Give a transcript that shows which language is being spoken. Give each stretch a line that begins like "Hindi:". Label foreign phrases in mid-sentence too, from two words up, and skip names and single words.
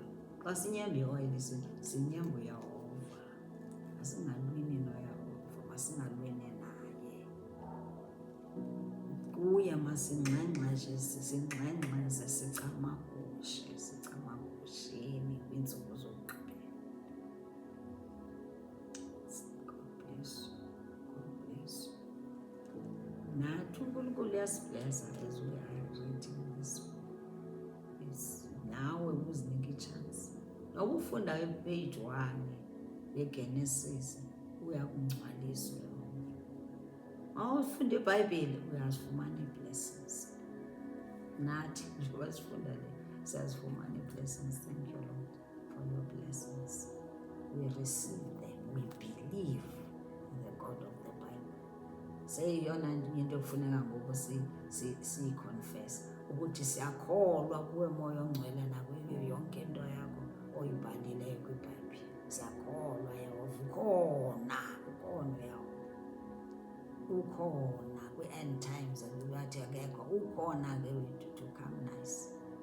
Xhosa: Xa sinyemba ioyile sinyemba uYehova. Masingalwini noYehova, masingalweni naye. Kuye masingxengxeze, sicamagusheni kwiintsuku zokugqibela.
English: God bless you. God bless you.
Xhosa: Nathi uNkulunkulu uyasiblesa
English: as we are reading this.
Xhosa: Nawe uzinike i-chance. Noba ufunda ipage 1 yeGenesis, uyakungcwalisa uYehova. Uma ufunda iBhayibhile uyazifumana ii-blessings. Nathi njengoba sifunda le siyazifumana ii-blessings.
English: Thank you, Lord, for your blessings. We receive them. We believe in the God of the Bible.
Xhosa: Seyiyona into ekufuneka ngoku siyiconfess ukuthi siyakholwa kuwe Moya Ongcwele nakuyo yonke into yakho oyibhalileyo kwiBhayibhile. Siyakholwa Yehova, ukhona Yehova, ukhona kwi-end times bathi akekho, ukhona ke wethu
English: to come nice.